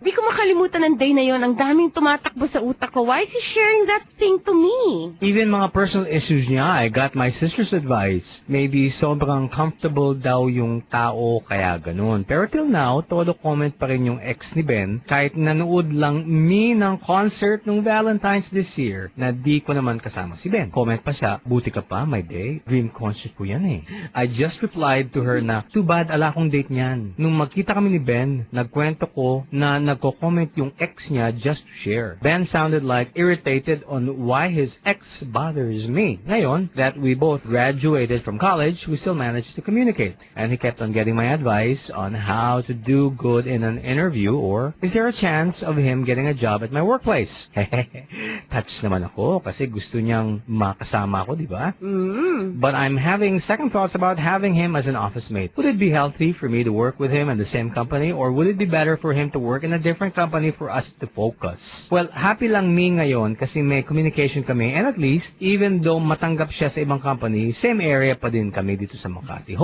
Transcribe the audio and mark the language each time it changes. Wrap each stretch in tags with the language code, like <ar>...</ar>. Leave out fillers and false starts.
<tl>Di ko makalimutan ng day na yon. Ang daming tumatakbo sa utak ko.</tl> <en>Why is he sharing that thing to me? Even mga personal issues niya, I got my sister's advice.</en> <tl>Maybe sobrang comfortable daw yung tao kaya ganun. Pero till now, todo comment pa rin yung ex ni Ben kahit nanood lang me ng concert nung Valentine's this year na di ko naman kasama si Ben. Comment pa siya, buti ka pa, my day. Dream concert ko yan eh.</tl> <en>I just replied to her na, too bad,</en> <tl>ala akong date niyan. Nung magkita kami ni Ben, nagkwento ko na nagko-comment yung ex niya just to share.</tl> <en>Ben sounded like irritated on why his ex bothers me. Ngayon, that we both graduated from college, we still managed to communicate. And he kept on getting my advice on how to do good in an interview or is there a chance of him getting a job at my workplace?</en> <tl>Touch naman ako kasi gusto niyang makasama ako, di ba?</tl> <en>But I'm having second thoughts about having him as an office mate. Would it be healthy for me to work with him in the same company or would it be better for him to work in a different company for us to focus?</en> <tl>Well, happy lang me ngayon kasi may communication kami and at least, even though matanggap siya sa ibang company, same area pa din kami dito sa Makati.</tl>